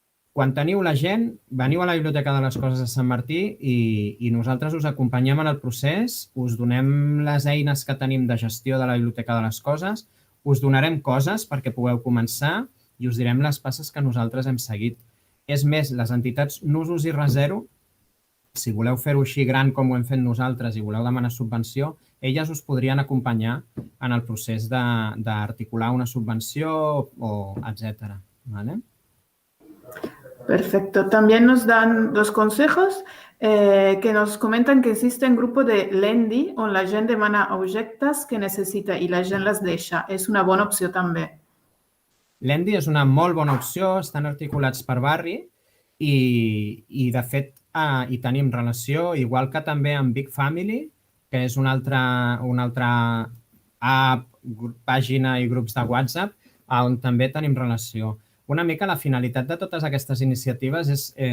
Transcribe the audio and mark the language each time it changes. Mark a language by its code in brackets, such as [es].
[ca] Quan teniu la gent, veniu a la Biblioteca de les Coses de Sant Martí i nosaltres us acompanyem en el procés, us donem les eines que tenim de gestió de la Biblioteca de les Coses, us donarem coses perquè pugueu començar i us direm les passes que nosaltres hem seguit. És més, les entitats Nusos i Resero, si voleu fer-ho així gran com ho hem fet nosaltres i voleu demanar subvenció, elles us podrien acompanyar en el procés d'articular una subvenció o etc. [es] ¿Vale? Perfecto. También nos dan 2 consejos que nos comentan que existe un grupo de Lendi [ca] on la gent demana objectes que necessita i la gent les deixa. És una bona opció també. Lendi és una molt bona opció, estan articulats per barri i de fet, hi tenim relació, igual que també amb Big Family, que és una altra app, pàgina i grups de WhatsApp, on també tenim relació. Una mica la finalitat de totes aquestes iniciatives és,